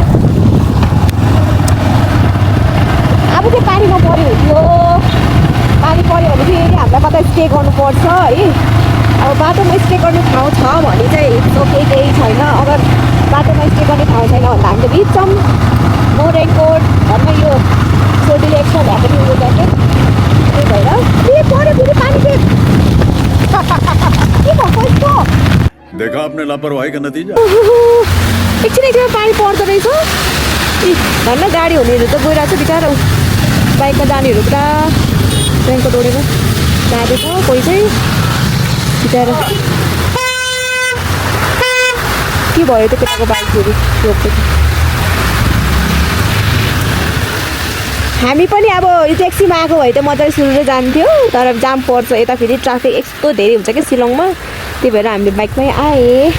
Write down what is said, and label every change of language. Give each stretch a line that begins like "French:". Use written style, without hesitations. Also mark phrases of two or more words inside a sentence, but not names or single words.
Nepali: अब चाहिँ पानीमा पऱ्यो हुन्थ्यो पानी पऱ्यो भने फेरि हामीलाई कतै स्टे गर्नुपर्छ है अब बाटोमा स्टे गर्ने ठाउँ छ भने चाहिँ केही छैन अगर बाटोमा स्टे गर्ने ठाउँ छैन भने हामीले भिज्छौँ
English: no raincoat
Nepali: घरमा यो छोरीले एक्स्ट्रा ल्याएको थियो यो ज्याकेट त्यही भएर पऱ्यो फेरि पानी के भएको यस्तो
Hindi: देखा आपने लापरवाही का नतीजा
Nepali: एकछिन पानी पर्दो रहेछ धन्न गाडी हुनेहरू त गइरहेको छ बिचरा बाइकमा जानेहरू पुरा रेनको डोरेर जाँदैछ कोही चाहिँ बिचरा के भयो त केटाको बाइक फेरि रोक्दैछ हामी पनि अब यो ट्याक्सीमा आएको भए त मजाले सुरुले जान्थ्यो तर जाम पर्छ यता फेरि ट्राफिक यस्तो धेरै हुन्छ कि शिलङमा त्यही भएर हामीले बाइकमै आए